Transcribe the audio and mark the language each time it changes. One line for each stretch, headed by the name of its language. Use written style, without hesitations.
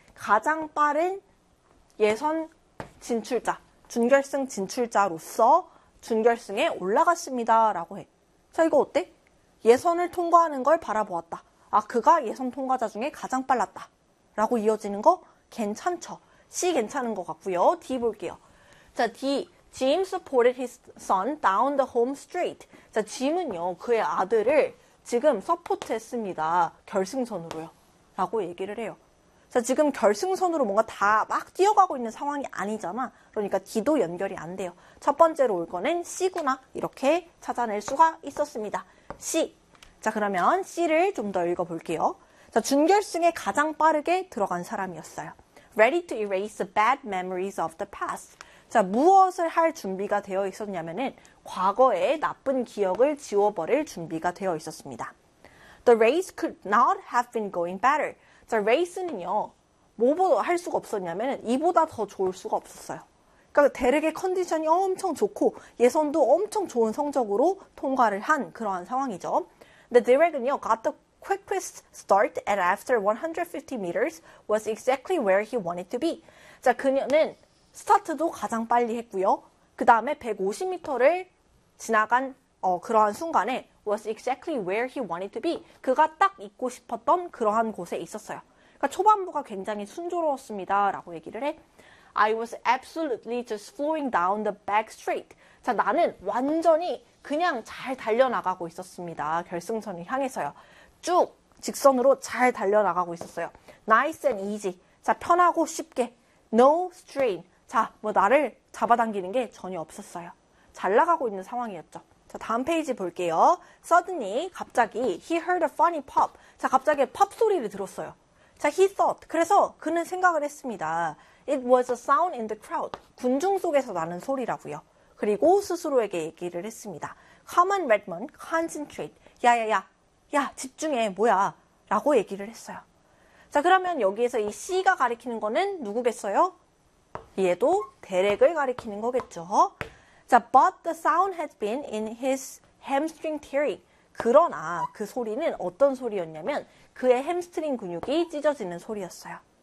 Korean: 가장 빠른 예선 진출자, 준결승 진출자로서 준결승에 올라갔습니다. 라고 해. 자, 이거 어때? 예선을 통과하는 걸 바라보았다. 아, 그가 예선 통과자 중에 가장 빨랐다. 라고 이어지는 거 괜찮죠? C 괜찮은 것 같고요. D 볼게요. 자, D.
English: Jim supported his son down the home straight.
Korean: 자, Jim은요, 그의 아들을 지금 서포트 했습니다. 결승선으로요. 라고 얘기를 해요. 자, 지금 결승선으로 뭔가 다 막 뛰어가고 있는 상황이 아니잖아. 그러니까 D도 연결이 안 돼요. 첫 번째로 올 거는 C구나. 이렇게 찾아낼 수가 있었습니다. C. 자, 그러면 C를 좀 더 읽어볼게요. 자, 준결승에 가장 빠르게 들어간 사람이었어요.
English: Ready to erase the bad memories of the past.
Korean: 자, 무엇을 할 준비가 되어 있었냐면은 과거의 나쁜 기억을 지워버릴 준비가 되어 있었습니다.
English: The race could not have been going better.
Korean: 자, 레이스는요, 뭐보다 할 수가 없었냐면은 이보다 더 좋을 수가 없었어요. 그러니까 대륙의 컨디션이 엄청 좋고 예선도 엄청 좋은 성적으로 통과를 한 그러한 상황이죠. 근데 드랙은요,
English: got the quickest start and after 150 meters was exactly where he wanted to be.
Korean: 자, 그녀는 스타트도 가장 빨리 했고요. 그 다음에 150m를 지나간 그러한 순간에
English: was exactly where he wanted to be.
Korean: 그가 딱 있고 싶었던 그러한 곳에 있었어요. 그러니까 초반부가 굉장히 순조로웠습니다. 라고 얘기를 해.
English: I was absolutely just flowing down the back straight.
Korean: 자, 나는 완전히 그냥 잘 달려나가고 있었습니다. 결승선을 향해서요. 쭉 직선으로 잘 달려나가고 있었어요.
English: Nice and easy.
Korean: 자, 편하고 쉽게.
English: No strain.
Korean: 자, 뭐 나를 잡아당기는 게 전혀 없었어요. 잘 나가고 있는 상황이었죠. 자, 다음 페이지 볼게요.
English: Suddenly,
Korean: 갑자기
English: he heard a funny pop.
Korean: 자, 갑자기 팝 소리를 들었어요.
English: 자, he thought.
Korean: 그래서 그는 생각을 했습니다.
English: It was a sound in the crowd.
Korean: 군중 속에서 나는 소리라고요. 그리고 스스로에게 얘기를 했습니다.
English: Come on, Redmond. Concentrate.
Korean: 야야야. 야, 집중해. 뭐야. 라고 얘기를 했어요. 자, 그러면 여기에서 이 C가 가리키는 거는 누구겠어요? 얘도 대렉을 가리키는 거겠죠.
English: 자, but the sound had been in his hamstring tearing.
Korean: 그러나 그 소리는 어떤 소리였냐면 그의 햄스트링 근육이 찢어지는 소리였어요.